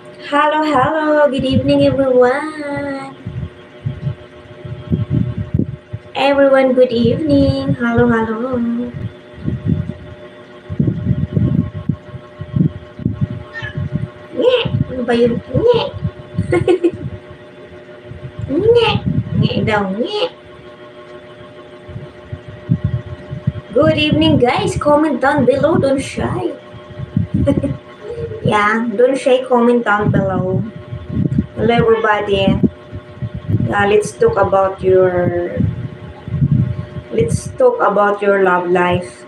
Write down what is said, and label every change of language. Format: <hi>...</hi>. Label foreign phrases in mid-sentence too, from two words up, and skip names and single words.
<en>Hello, hello. Good evening, everyone. Everyone, good evening. Hello, hello.</en> <tl>Nye. Ano ba yun? Nye. Nye. Nye daw. Nye.</tl> <en>Good evening, guys. Comment down below. Don't shy. Yeah, don't shy. Comment down below. Hello, everybody. Yeah, let's talk about your love life.</en>